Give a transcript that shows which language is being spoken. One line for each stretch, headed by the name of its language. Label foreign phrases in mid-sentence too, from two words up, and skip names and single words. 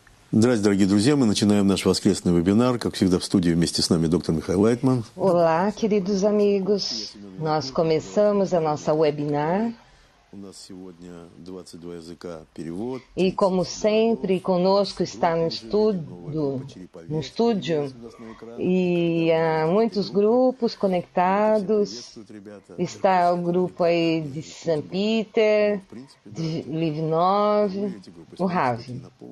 Russian: Здравствуйте, дорогие друзья. Мы начинаем наш воскресный вебинар. Как всегда, в студии вместе с нами доктор Михаил Лайтман.
Portuguese: Olá, queridos amigos. Nós começamos a nossa webinar.
Russian: У нас сегодня 22 языка перевод.
Portuguese: E como sempre, conosco está no estúdio, e há muitos grupos conectados. Está o grupo aí de São Peter, de Livnov, o Ravi.